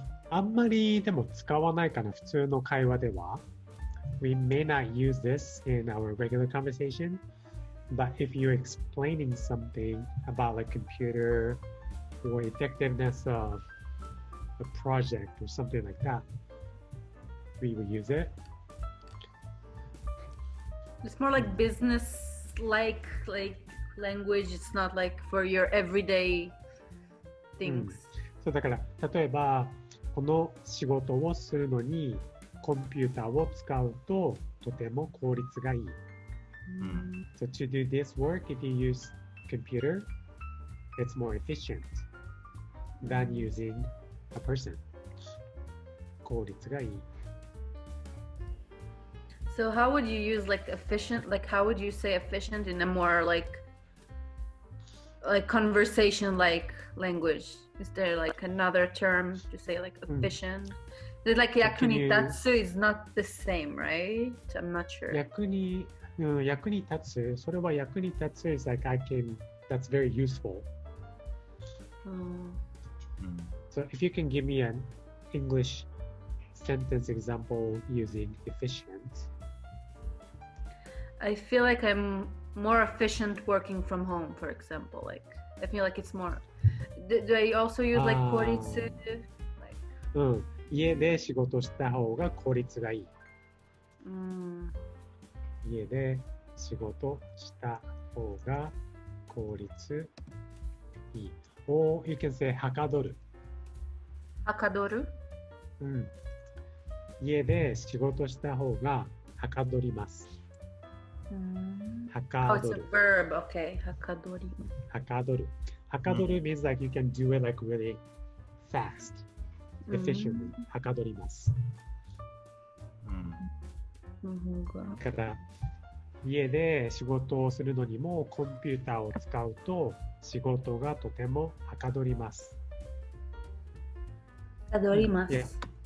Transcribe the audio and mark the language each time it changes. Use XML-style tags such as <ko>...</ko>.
<ja>あんまりでも使わないかな、普通の会話では。</ja> <en>We may not use this in our regular conversation, but if you're explaining something about like computer or effectiveness of a project or something like that, we will use it. It's more like business-like language. It's not like for your everyday things.</en> <ja>そうだから例えばこの仕事をするのにコンピューターを使うととても効率がいい。</ja> <en>So to do this work, if you use computer, it's more efficient than using a person.</en> <ja>効率がいい。</ja> <en>So how would you use like efficient? Like how would you say efficient in a more like conversation like language? Is there like another term to say like efficient? Like 役に立つ is not the same, right? I'm not sure.</en> <ja>役に立つ、それは役に立つ</ja> <en>is like that's very useful. So if you can give me an English sentence example using efficient. I feel like I'm more efficient working from home, for example. Like I feel like it's more. Do I also use like 効率?</en> <ja>家で仕事した方が効率がいい。家で仕事した方が効率いい。</ja> <en>Or you can say はかどる。</en> <ja>はかどる？家で仕事した方がはかどります。はかどる。</ja> <en>Oh, it's a verb. Okay. はかどり。はかどる。はかどる means like you can do it like really fast.</en> <ja>efficiently はかどります。うん。日本語。だから家で仕事をするのにもコンピューターを使うと仕事がとてもはかどります。はかどります。</ja>